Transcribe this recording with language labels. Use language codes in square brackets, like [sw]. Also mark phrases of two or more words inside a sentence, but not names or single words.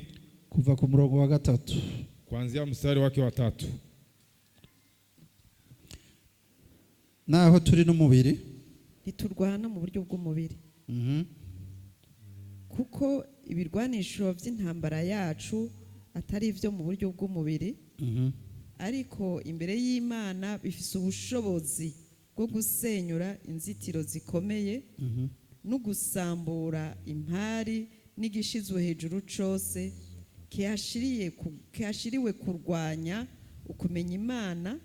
[rn] kuva ku murongo wa 3 [sw] kuanzia mstari wake wa 3. [rn] naho turi n'umubiri, ntiturwana mu buryo bw'umubiri, kuko ibirwanisho by'intambara yacu atari ibyo mu buryo bw'umubiri, ariko imbere y'Imana bifise ubushobozi bwo gusenyura inzitiro zikomeye, no gusambura impari n'igishizwe hejuru cose kihashiriwe kurwanya ukumenya Imana.